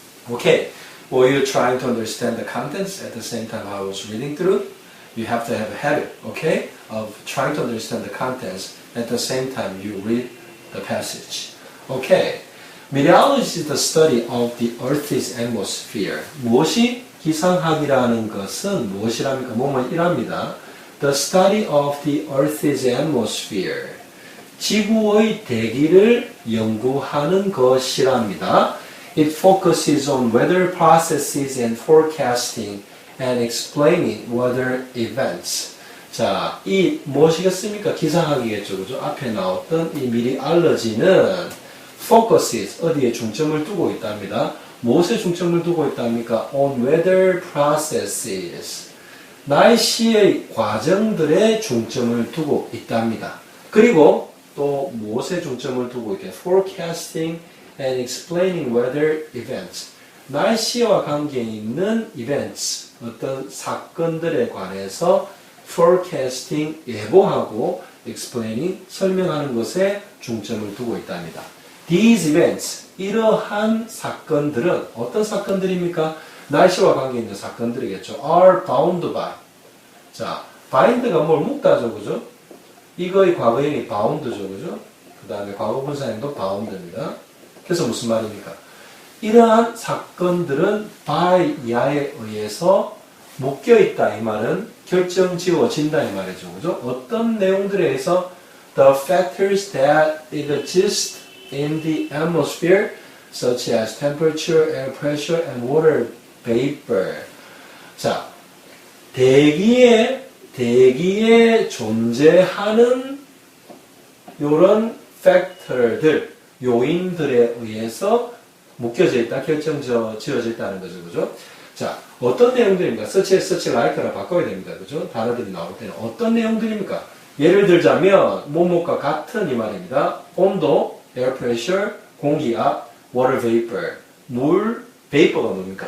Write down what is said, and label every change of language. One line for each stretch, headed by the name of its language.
English: Okay, were you trying to understand the contents at the same time I was reading through? You have to have a habit, okay, of trying to understand the contents at the same time you read the passage. Okay, meteorology is the study of the Earth's atmosphere.
Korean: 무엇이 기상학이라는 것은 무엇이랍니까? 뭐뭐 이랍니다.
English: The study of the Earth's atmosphere.
Korean: 지구의 대기를 연구하는 것이랍니다.
English: It focuses on weather processes and forecasting and explaining weather events.
Korean: 자, 이 무엇이겠습니까? 기상학이겠죠. 그죠? 앞에 나왔던 이 meteorology는 focuses, 어디에 중점을 두고 있답니다. 무엇에 중점을 두고 있답니까?
English: On weather processes.
Korean: 날씨의 과정들에 중점을 두고 있답니다. 그리고 또 무엇에 중점을 두고 있게?
English: Forecasting and explaining weather events.
Korean: 날씨와 관계 있는 events, 어떤 사건들에 관해서 forecasting, 예보하고 explaining, 설명하는 것에 중점을 두고 있답니다.
English: These events,
Korean: 이러한 사건들은 어떤 사건들입니까? 날씨와 관계 있는 사건들이겠죠.
English: Are bound by.
Korean: 자, bind가 뭘 묶다죠, 그죠? 이거의 과거형이 bound죠, 그죠? 그 다음에 과거분사형도 bound입니다. 그래서 무슨 말입니까? 이러한 사건들은 by 야에 의해서 묶여있다, 이 말은 결정지어진다, 이 말이죠, 그죠? 어떤 내용들에 의해서
English: the factors that exist in the atmosphere, such as temperature, air pressure, and water vapor.
Korean: 자, 대기에 존재하는 이런 팩터들, 요인들에 의해서 묶여져 있다, 결정지어져 있다는 거죠, 그죠? 자, 어떤 내용들입니까?
English: such as, such like
Korean: 라 바꿔야 됩니다, 그죠? 단어들이 나올 때는 어떤 내용들입니까? 예를 들자면 뭐뭐과 같은 이 말입니다. 온도,
English: air pressure,
Korean: 공기압,
English: water vapor,
Korean: 물, vapor가 뭡니까?